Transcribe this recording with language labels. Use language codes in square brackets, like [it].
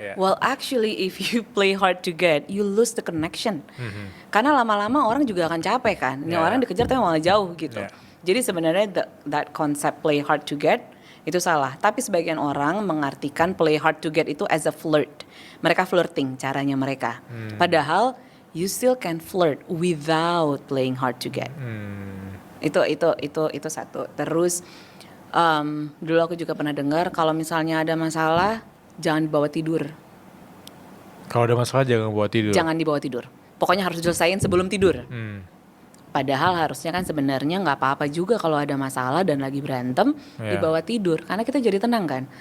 [en] Well actually if you play hard to get, you lose the connection. [id] Karena lama-lama orang juga akan capek kan. Ini orang dikejar tapi malah jauh gitu. Jadi sebenarnya [en] that concept play hard to get [id] itu salah. Tapi sebagian orang mengartikan play hard to get itu [en] as a flirt. [id] Mereka flirting caranya mereka. [en] Padahal you still can flirt without playing hard to get. [id] Itu satu. Terus dulu aku juga pernah dengar kalau misalnya ada masalah jangan dibawa tidur. Kalau ada masalah jangan bawa tidur. Jangan dibawa tidur. Pokoknya harus diselesain sebelum tidur. Padahal harusnya kan sebenarnya nggak apa-apa juga kalau ada masalah dan lagi berantem dibawa tidur, karena kita jadi tenang kan.